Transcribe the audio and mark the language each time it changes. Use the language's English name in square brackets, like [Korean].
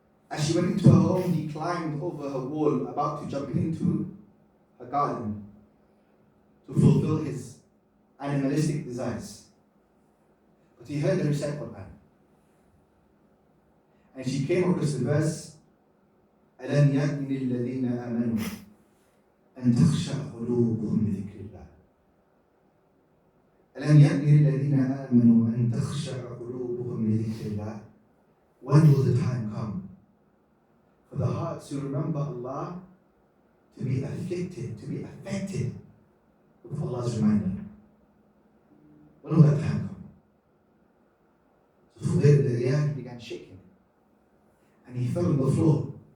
[English] As she went into her home, he climbed over her wall, about to jump into her garden to fulfill his animalistic desires. But he heard her recite Quran. And she came across the verse, [Arabic] أَلَمْ يَأْنِ لِلَّذِينَ آمَنُوا أَن تَخْشَعَ قُلُوبُهُمْ لِذِكْرِ اللَّهِ أَلَمْ يَأْنِ لِلَّذِينَ آمَنُوا أَن تَخْشَعَ قُلُوبُهُمْ لِذِكْرِ اللَّهِ. [English] When will the time come for the hearts to remember Allah, to be afflicted, to be affected with Allah's reminder? When will that time come? So Fudail ibn Iyad began shaking. And he fell on the floor.